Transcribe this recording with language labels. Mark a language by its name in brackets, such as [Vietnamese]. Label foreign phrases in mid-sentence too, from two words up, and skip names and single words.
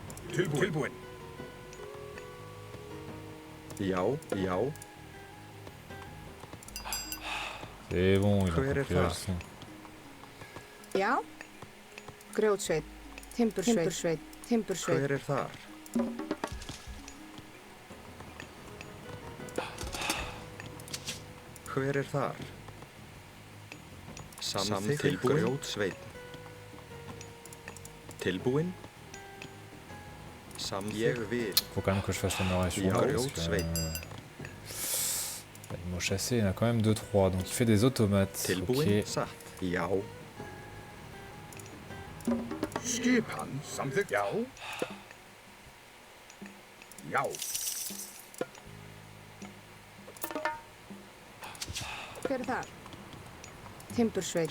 [Icelandic] Tilbúin. Já, já. [French] C'est bon, il a [Icelandic] Hver er [French] compris la það? leçon. [Icelandic] Já. Grjótsveit. Timbursveit. Timbursveit. Hver er þar? Hver er þar? Samþykkt grjótsveinn. Tilbúin. Ég vil. [French] Faut quand même que je fasse la narration. Ja, là, grjót, parce que, sveit. Ils m'ont chassé, il y en a quand même 2-3. Donc il fait des automates. Tilbúin. Ok. [Icelandic] Satt. Já. Skipan. Samþykkt. Já. Já. Hver er þar? Timbursveit.